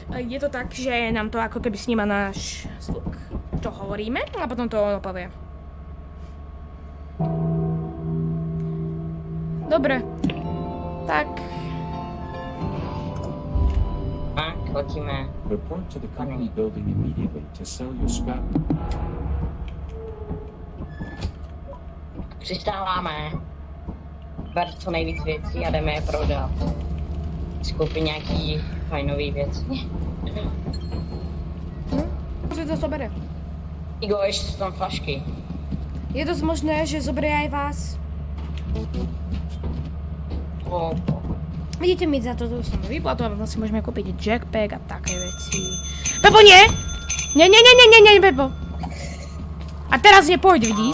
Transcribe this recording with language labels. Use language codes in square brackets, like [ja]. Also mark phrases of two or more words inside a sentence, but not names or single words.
[sk] Je to tak, že nám to ako keby sníma náš zvuk, čo hovoríme, a potom to ono povie. Dobre. Tak. Tak, letíme. [en] Report to the company building immediately to sell your scrap. [cs] Přistáváme. Ber co nejvíc věcí a jdeme je prodat. Skoupit nějaký fajnový věci. [sk] Že to zobere. [cs] Igo, ještě jsou tam flašky. [sk] Je dosť možné, že zoberie aj vás. Vidíte, my za to dostaneme výplatu a potom si môžeme kúpiť jackpack a také veci. Pepo, nie! Nie, Pepo. A teraz nepôjď, vidíš?